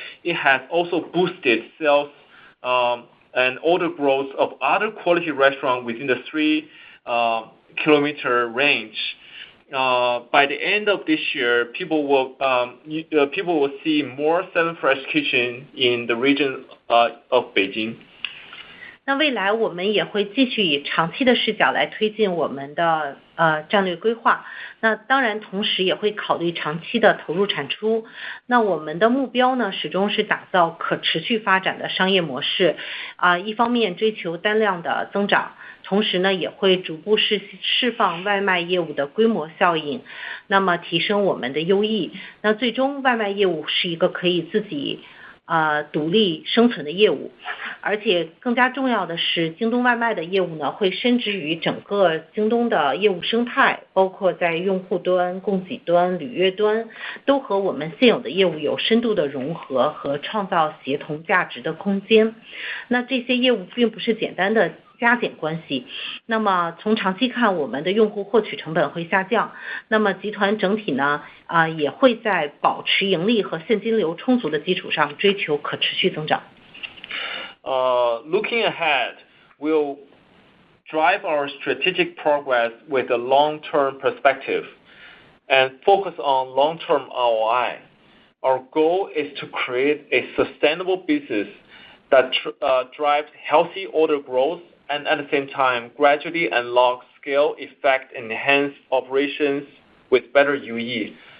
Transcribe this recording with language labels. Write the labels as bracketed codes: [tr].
[en] It has also boosted sales and order growth of other quality restaurants within the 3-kilometer range. By the end of this year, people will see more 7 Fresh Kitchen in the region of Beijing. [zh] 那未来我们也会继续以长期的视角来推进我们的战略规划。那当然，同时也会考虑长期的投入产出。那我们的目标呢，始终是打造可持续发展的商业模式。一方面追求单量的增长，同时呢，也会逐步释放外卖业务的规模效应，那么提升我们的优异。那最终外卖业务是一个可以自己独立生存的业务，而且更加重要的是，京东外卖的业务呢，会深植于整个京东的业务生态，包括在用户端、供给端、履约端，都和我们现有的业务有深度的融合和创造协同价值的空间。那这些业务并不是简单的加减关系，那么从长期看，我们的用户获取成本会下降，那么集团整体呢，也会在保持盈利和现金流充足的基础上追求可持续增长。 [en] Looking ahead, we'll drive our strategic progress with a long-term perspective and focus on long-term ROI. Our goal is to create a sustainable business that drives healthy order growth and at the same time gradually unlock scale effect and enhance operations with better UE.